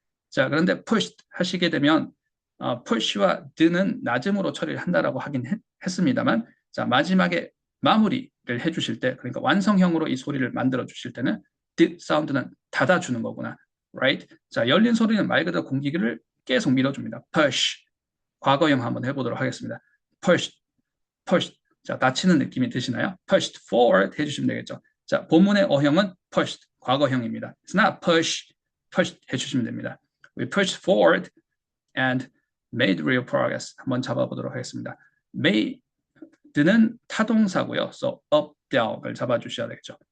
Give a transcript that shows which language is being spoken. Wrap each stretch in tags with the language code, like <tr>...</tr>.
<ko>자, 그런데 push 하시게 되면 push와 the는 낮음으로 처리를 한다라고 하긴 했습니다만, 자, 마지막에 마무리를 해주실 때, 그러니까 완성형으로 이 소리를 만들어 주실 때는 the 사운드는 닫아주는 거구나, right? 자, 열린 소리는 말 그대로 공기를 계속 밀어줍니다.</ko> <en>push.</en> <ko>과거형 한번 해보도록 하겠습니다.</ko> <en>push, push.</en> <ko>자, 닫히는 느낌이 드시나요? pushed forward 해주시면 되겠죠. 자, 본문의 어형은 pushed, 과거형입니다.</ko> <en>It's not push, pushed</en> <ko>해주시면 됩니다.</ko> <en>We pushed forward and made real progress.</en> <ko>한번 잡아보도록 하겠습니다. made는 타동사고요.</ko> <en>So up, down을</en> <ko>잡아주셔야 되겠죠.</ko>